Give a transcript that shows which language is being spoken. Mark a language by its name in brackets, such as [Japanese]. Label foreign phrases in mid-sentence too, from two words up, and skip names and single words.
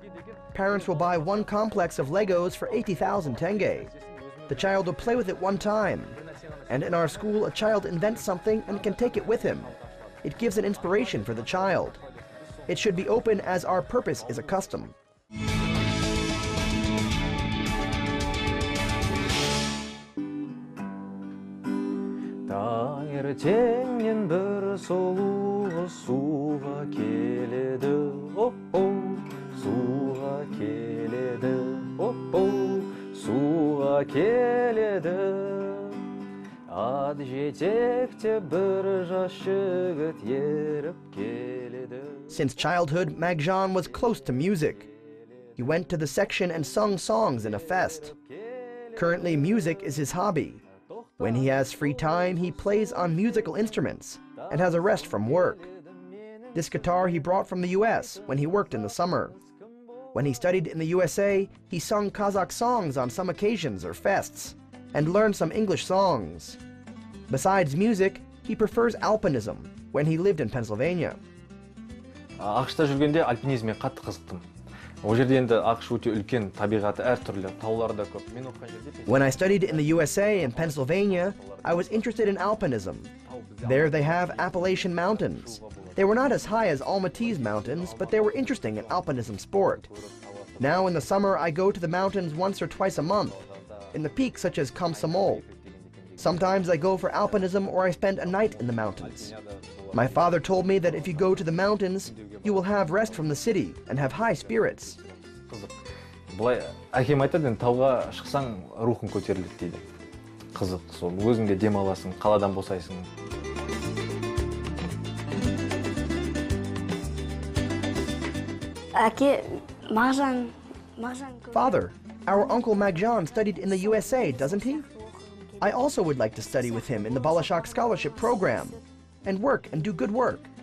[English] Parents will buy one complex of Legos for 80,000 tenge. The child will play with it one time. And in our school, a child invents something and can take it with him. It gives an inspiration for the child. It should be open, as our purpose is a custom. [Kazakh] Таңертеңнен бір сұлу суға келеді, суға келеді, суға келеді. Ат жетекте бір жас жігіт еріп келеді. [English] Since childhood, Magzhan was close to music. He went to the section and sung songs in a fest. Currently, music is his hobby. When he has free time, he plays on musical instruments and has a rest from work. This guitar he brought from the US when he worked in the summer. When he studied in the USA, he sung Kazakh songs on some occasions or fests, and learned some English songs. Besides music, he prefers alpinism when he lived in Pennsylvania. [Kazakh] ақшта жүргенде альпинизмге қатты қызықтым. Ол жерде енді ақш өте үлкен, табиғаты әртүрлі, таулары да көп. [English] When I studied in the USA and Pennsylvania, I was interested in alpinism. There they have Appalachian Mountains. They were not as high as Almaty's mountains, but they were interesting in alpinism sport. Now in the summer, I go to the mountains once or twice a month, in the peaks such as Komsomol. Sometimes I go for alpinism or I spend a night in the mountains. My father told me that if you go to the mountains, you will have rest from the city and have high spirits. [Kazakh] Былай әкем айтады, енді тауға шықсаң рухың көтеріледі дейді. Қызық, сол өзің де демаласың, қаладан босайсың. [English] Father, our uncle Magzhan studied in the USA, doesn't he? I also would like to study with him in the Bolashak scholarship program and work and do good work.